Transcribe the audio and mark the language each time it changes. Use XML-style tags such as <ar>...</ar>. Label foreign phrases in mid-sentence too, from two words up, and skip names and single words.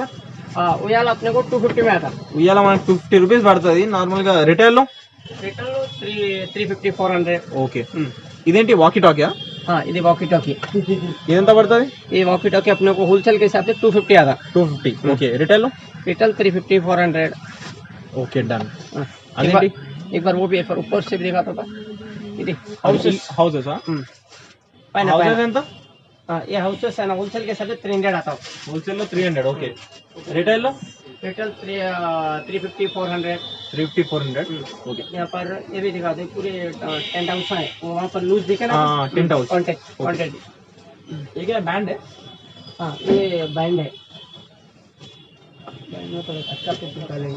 <hi>हाँ, उयाला अपने को 250 में आता.</hi> <te>ఉయ్యాల మనకి 250 రూపీస్ పడుతుంది నార్మల్ గా. రిటైల్ లో?</te> <hi>रिटेल 350, 400.</hi> <te>ఓకే. ఇదేంటి వాకీ టాకియా?</te> <hi>हाँ, ఇది</hi> <en>walkie talkie.</en> <te>ఇదెంత పడుతుంది?</te> <hi>ये</hi> <en>walkie talkie</en> <hi>अपने को होलसेल के हिसाब से 250 आता.</hi> <te>250. ఓకే. రిటైల్ లో?</te> <hi>रिटेल 350, 400.</hi> <en>Okay, done.</en> <hi>एक बार वो भी एक बार ऊपर से भी देखा था. ये हाउसेस</hi> <te>హౌసెస్ ఎంత?</te> <hi>हाँ, ये हाउसेस है ना, होलसेल के हिसाब से 300 आता.</hi> <te>హోల్సేల్ లో 300. ఓకే. రిటైల్ లో?</te> <hi>रिटेल 350, 400.</hi> <te>350, 400. ఓకే.</te> <hi>यहाँ पर ये भी दिखा दे, पूरे</hi> <en>tent house</en> <hi>है, वहाँ पर लूज दिखे ना. हाँ,</hi> <en>tent house.</en> <hi>कॉन्टेक्ट. ये क्या बैंड है? हाँ, ये बैंड है. बैंड में तो अच्छा से निकालेंगे.</hi>